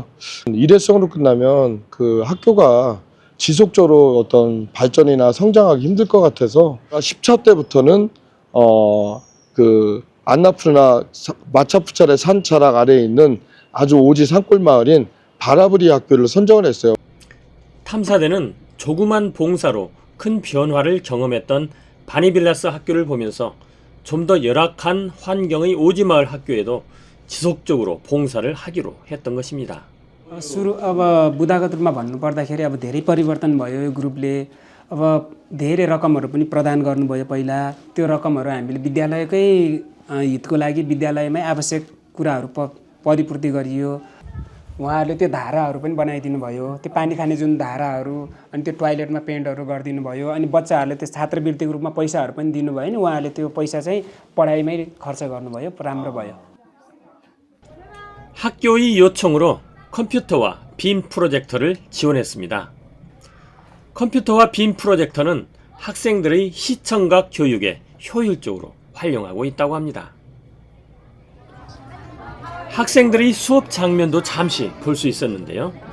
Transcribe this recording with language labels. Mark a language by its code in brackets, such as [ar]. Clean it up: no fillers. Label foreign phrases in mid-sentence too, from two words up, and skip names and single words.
[ko] 일회성으로 끝나면 그 학교가 지속적으로 어떤 발전이나 성장하기 힘들 것 같아서 10차 때부터는 그 안나푸르나 마차푸차레 산자락 아래에 있는 아주 오지 산골 마을인 바라부리 학교를 선정을 했어요. 탐사대는 조그만 봉사로 큰 변화를 경험했던 바니빌라스 학교를 보면서 좀 더 열악한 환경의 오지 마을 학교에도 지속적으로 봉사를 하기로 했던 것입니다. [ne] सुरु अब बुदागत रूपमा भन्नुपर्दाखेरि अब धेरै परिवर्तन भयो यो ग्रुपले अब धेरै रकमहरू पनि प्रदान गर्नुभयो पहिला त्यो रकमहरू हामीले विद्यालयकै हितको लागि विद्यालयमै आवश्यक कुराहरू परिपूर्ति गरियो उहाँहरूले त्यो धाराहरू पनि बनाइदिनु भयो त्यो पानी खाने जुन धाराहरू अनि त्यो टोयलेटमा पेन्टहरू गरिदिनु भयो अनि बच्चाहरूले त्यो छात्रवृत्तिको रूपमा पैसाहरू पनि दिनुभयो नि उहाँहरूले त्यो पैसा चाहिँ पढाइमै खर्च गर्नुभयो राम्रो भयो [ko] 학교의 요청으로 컴퓨터와 빔 프로젝터를 지원했습니다. 컴퓨터와 빔 프로젝터는 학생들의 시청각 교육에 효율적으로 활용하고 있다고 합니다. 학생들의 수업 장면도 잠시 볼 수 있었는데요.